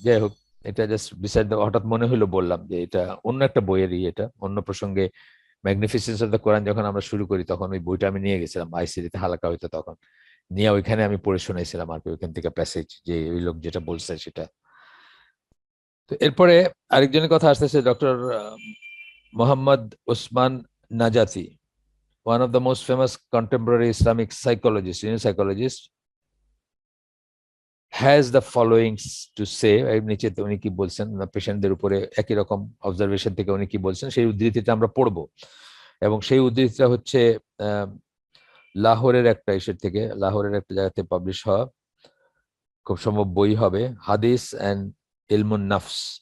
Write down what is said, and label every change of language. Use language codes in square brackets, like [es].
[bn] যাই হোক, এটা জাস্ট বিসাইড, হঠাৎ মনে হলো বললাম যে এটা অন্য একটা বইয়েরই, এটা অন্য প্রসঙ্গে। ম্যাগনিফিসেন্স অফ দ্য কোরআন যখন আমরা শুরু করি তখন ওই বইটা আমি নিয়ে গেছিলাম আইসিডিতে, হালাকা হইতো তখন, নিয়ে ওইখানে আমি পড়ে শুনাইছিলাম আর কি, ওইখান থেকে প্যাসেজ যে ওই লোক যেটা বলছে সেটা। তো এরপরে আরেকজনের কথা আসতেছে, [en] Doctor Mohammad Osman Najati, one of the most famous contemporary Islamic psychologists, psychologist, has the following to say। [bn] এর নিচে উনি কি বলছেন পেশেন্টদের উপরে একই রকম অবজারভেশন থেকে উনি কি বলছেন সেই উদ্ধৃতিটা আমরা পড়বো। এবং সেই উদ্ধৃতিটা হচ্ছে লাহোরের একটা ইসের থেকে, লাহোরের একটা জায়গাতে পাবলিশ হওয়া, খুব সম্ভব বই হবে, হাদিস অ্যান্ড ইলমুন নাফস।